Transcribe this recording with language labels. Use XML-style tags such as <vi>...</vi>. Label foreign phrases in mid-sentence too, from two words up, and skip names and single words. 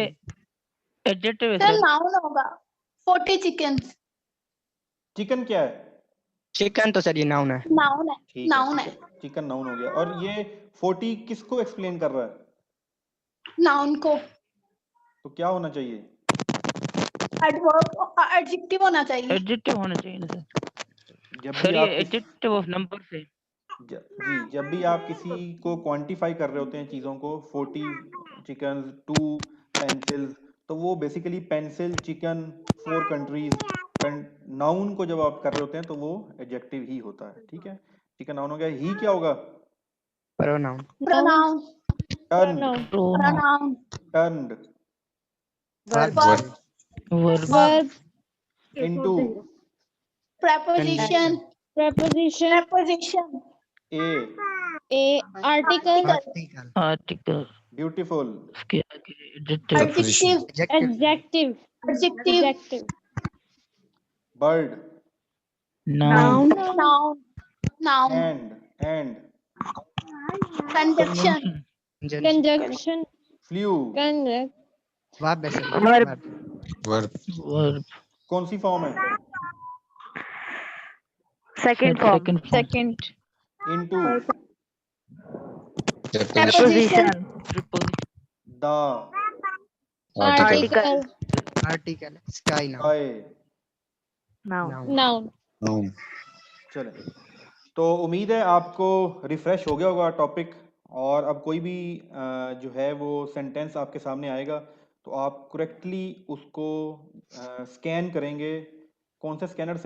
<hi>से। एडजेक्टिव है sir सर। noun होगा, 40 chickens, चिकन क्या है? चिकन तो सर ये नाउन है। noun है, ठीक noun है, चिकन नाउन हो गया। और ये 40 किसको एक्सप्लेन कर रहा है? noun को तो क्या होना चाहिए?</hi> <en>adverb, adjective</en> <hi>होना चाहिए, एडजेक्टिव होना चाहिए ना सर। जब सर भी ये आप</hi> <en>adjective of number से</en> <hi>जी जब भी आप किसी को क्वांटिफाई कर रहे होते हैं चीज़ों को, 40 चिकन 2 पेंसिल्स, तो वो बेसिकली</hi> <en>pencil chicken</en> <hi>4 कंट्रीज, नाउन को जब आप कर रहे होते हैं तो वो एडजेक्टिव ही होता है। ठीक है, चिकन नाउन हो गया। ही क्या होगा? प्रोनाउन pronoun, टर्न pronoun, टर्न्ड वर्ब वर्ब वर्ब इनटू preposition, preposition preposition,</hi> <en>a article</en> <hi>आर्टिकल आर्टिकल ब्यूटीफुल उसके आगे एडजेक्टिव adjective, एडजेक्टिव adjective adjective, बर्ड नाउन</hi> <en>noun, noun,</en> <hi>एंड conjunction, conjunction फ्लू वर्ब है सर। वर्ब वर्ब वर्ब कौन सी फॉर्म है?</hi> <en>Second form. Second form. Second. into Preposition. Preposition. Preposition. the Article. Article. Article. Sky now. sky. Noun. Noun. Noun.</en> <hi>चले, तो उम्मीद है आपको रिफ्रेश हो गया होगा टॉपिक, और अब कोई भी जो है वो सेंटेंस आपके सामने आएगा तो आप करेक्टली उसको स्कैन करेंगे। कौन से स्कैनर से?</hi>